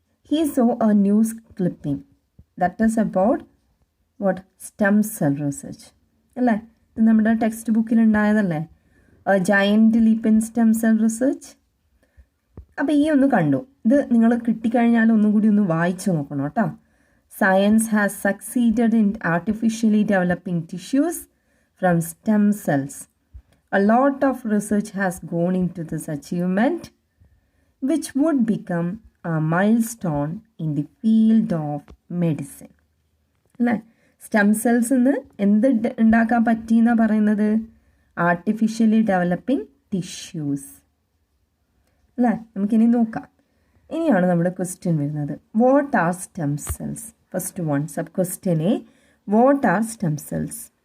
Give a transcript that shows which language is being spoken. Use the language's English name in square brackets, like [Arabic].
[English] he saw a news clipping that is about what? Stem cell research. [Malayalam] അല്ലേ? ഇത് നമ്മുടെ text ബുക്കിൽ ഉണ്ടായതല്ലേ? [English] A giant leap in stem cell research. [Malayalam] അപ്പോൾ ഈ ഒന്ന് കണ്ടു. ഇത് നിങ്ങൾ കിട്ടിക്കഴിഞ്ഞാൽ ഒന്നും കൂടി ഒന്ന് വായിച്ചു നോക്കണം കേട്ടോ. [English] Science has succeeded in artificially developing tissues from stem cells. A lot of research has gone into this achievement, which would become a milestone in the field of medicine. [Malayalam] അല്ലേ? സ്റ്റെം സെൽസിൽ നിന്ന് എന്ത് ഉണ്ടാക്കാൻ പറ്റിയെന്നാണ് പറയുന്നത്? [English] Artificially developing tissues. [Malayalam] അല്ലേ? നമുക്കിനി നോക്കാം. ഇനിയാണ് നമ്മുടെ ക്വസ്റ്റ്യൻ വരുന്നത്. [English] What are stem cells? First one, sub question A, what are stem cells?